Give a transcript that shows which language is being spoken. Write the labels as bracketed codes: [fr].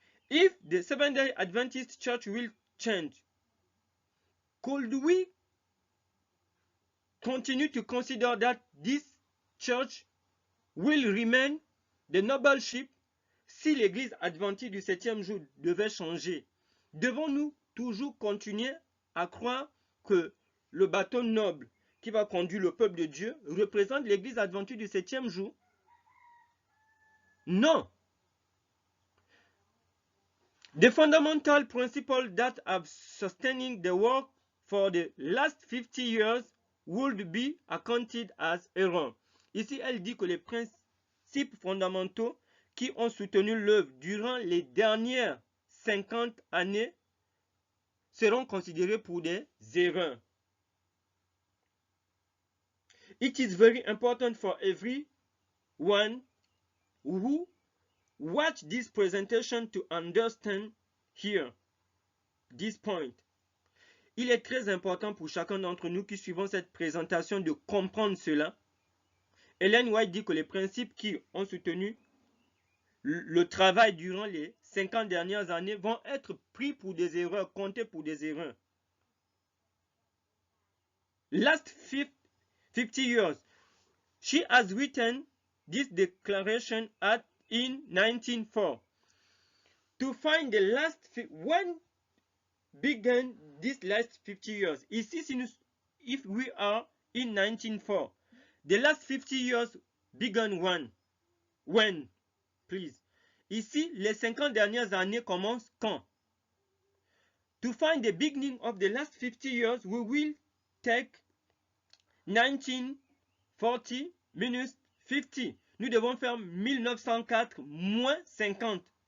[en] If the Seventh-day Adventist Church will change, could we continue to consider that this church will remain the noble ship? [fr] Si l'Église adventiste du 7e jour devait changer, devons-nous toujours continuer à croire que le bateau noble qui va conduire le peuple de Dieu représente l'Église adventiste du 7e jour? Non. [en] The fundamental principles that have sustaining the work for the last 50 years would be accounted as error. [fr] Ici, elle dit que les principes fondamentaux qui ont soutenu l'œuvre durant les dernières 50 années seront considérés pour des erreurs. [en] It is very important for everyone who watch this presentation to understand here this point. [fr] Il est très important pour chacun d'entre nous qui suivons cette présentation de comprendre cela. Ellen White dit que les principes qui ont soutenu le travail durant les 50 dernières années vont être pris pour des erreurs, comptés pour des erreurs. [en] Last 50 years, she has written this declaration in 1904. To find the last, when began this last 50 years? Ici, if we are in 1904, the last 50 years began when? Please. [fr] Ici, les 50 dernières années commencent quand? [en] To find the beginning of the last 50 years, we will take 1940 minus 50. [fr] Nous devons faire 1904 moins 50.